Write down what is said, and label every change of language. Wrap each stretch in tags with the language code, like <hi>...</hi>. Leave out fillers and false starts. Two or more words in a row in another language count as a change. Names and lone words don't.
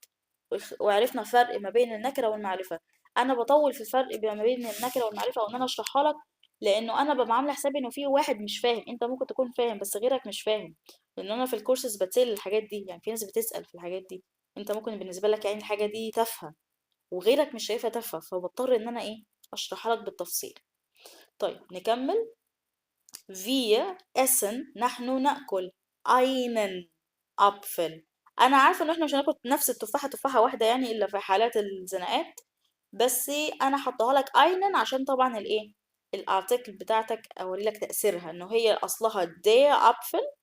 <ar>وعرفنا الفرق ما بين النكرة والمعرفة. أنا بطول في الفرق ما بين النكرة والمعرفة وإن أنا أشرحها لك، لأنه أنا ببقى عاملة حسابي إنه في واحد مش فاهم. أنت ممكن تكون فاهم بس غيرك مش فاهم. لأن أنا في الكورسز بتسأل الحاجات دي، يعني في ناس بتسأل في الحاجات دي. أنت ممكن بالنسبة لك يعني الحاجة دي تافهة، وغيرك مش شايفها تافهة، فبضطر إن أنا إيه، أشرحها لك بالتفصيل. طيب نكمل.</ar> <de>Wir essen</de> <ar>نحن نأكل</ar> <de>einen Apfel.</de> <ar>أنا عارفة إن إحنا مش هناكل نفس التفاحة تفاحة واحدة يعني إلا في حالات الزناقات. بس أنا حطاها لك einen عشان طبعا الإيه، الارتكل بتاعتك أوري لك تأثيرها إنه هي أصلها</ar> <de>der Apfel.</de>